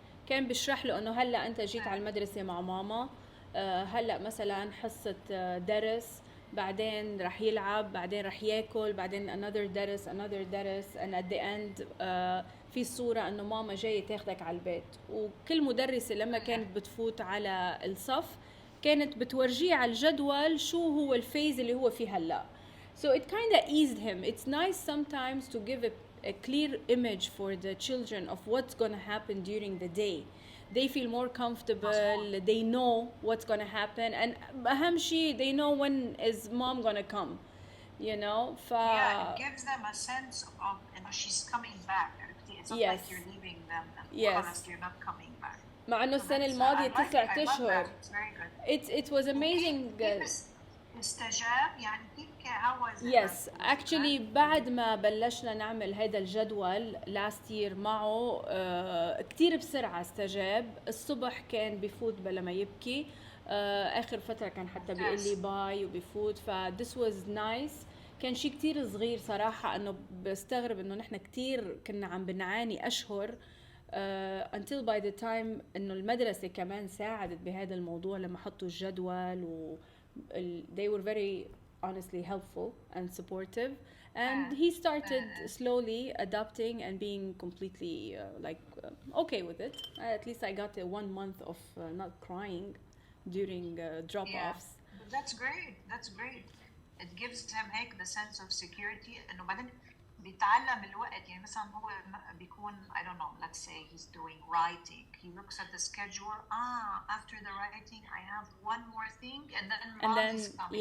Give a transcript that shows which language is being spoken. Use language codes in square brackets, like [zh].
[ar] كان بيشرح له إنه هلأ أنت جيت على المدرسة مع ماما، هلأ مثلا حصة درس، بعدين رح يلعب، بعدين رح ياكل، بعدين [en] another [ar] درس [en] and at the end [ar] في صورة إنه ماما جاية تاخدك على البيت. وكل مدرسة لما كانت بتفوت على الصف كانت بتورجيه على الجدول شو هو الفيز اللي هو فيه هلأ. [en] So it kind of eased him. It's nice sometimes to give a clear image for the children of what's going to happen during the day. They feel more comfortable, they know what's going to happen, and [ar] أهم شيء [en] they know when is mom going to come, you know. Yeah, it gives them a sense of, you know, she's coming back. It's not like you're leaving them and you're not coming back. [ar] مع إنه السنة الماضية 9 أشهر. [en] It's very good. It was amazing. [ar] استجاب يعني كيف [en] how was it? Yes, actually [ar] بعد ما بلشنا نعمل هذا الجدول [en] last year [ar] معه كتير بسرعة استجاب. الصبح كان بيفوت بلا ما يبكي، آخر فترة كان حتى بيقول لي باي وبيفوت. ف [en] this was nice. [ar] كان شيء كتير صغير صراحة، إنه بستغرب إنه نحن كتير كنا عم بنعاني أشهر [en] until by the time [ar] إنه المدرسة كمان ساعدت بهذا الموضوع لما حطوا الجدول و [en] they were very honestly helpful and supportive, and he started slowly adapting and being completely okay with it. At least I got 1 month of not crying during drop-offs. That's great. It gives him هيك the sense of security [ar] إنه بعدين بيتعلم الوقت. يعني مثلا هو بيكون [en] I don't know, let's say he's doing writing, he looks at the schedule, after the writing I have one more thing and then is coming.